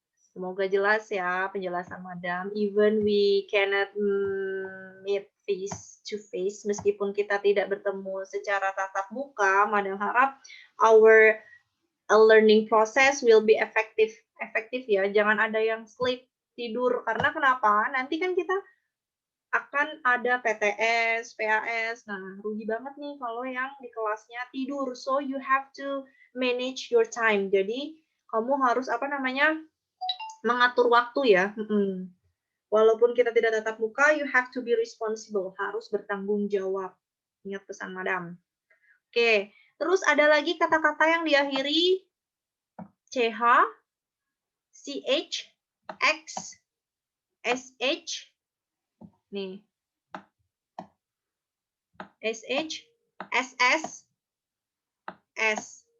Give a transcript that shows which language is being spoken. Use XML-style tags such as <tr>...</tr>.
<id>Semoga jelas ya penjelasan Madam.</id> <en>Even we cannot meet face to face,</en> <id>meskipun kita tidak bertemu secara tatap muka, Madam harap</id> <en>our learning process will be</en> <id>efektif ya. Jangan ada yang sleep, tidur. Karena kenapa? Nanti kan kita akan ada PTS, PAS. Nah, rugi banget nih kalau yang di kelasnya tidur.</id> <en>So you have to manage your time.</en> <id>Jadi kamu harus mengatur waktu ya. Walaupun kita tidak tatap muka,</id> <en>you have to be responsible.</en> <id>Harus bertanggung jawab. Ingat pesan Madam. Oke, terus ada lagi kata-kata yang diakhiri CH, CH, X, SH, nih, SH, SS, S.</id>